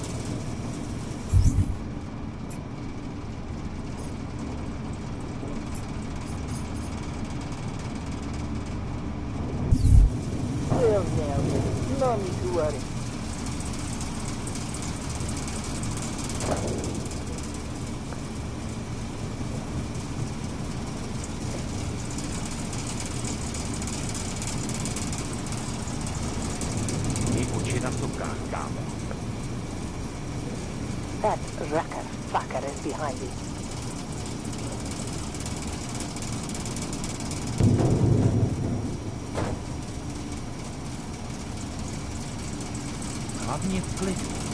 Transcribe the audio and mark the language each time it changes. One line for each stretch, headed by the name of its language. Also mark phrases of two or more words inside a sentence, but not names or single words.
English: Well, now, no need to worry.
Czech: Měj oči na stopkách, kámo.
English: That wrecker fucker is behind it.
Czech: Hlavně v klidu.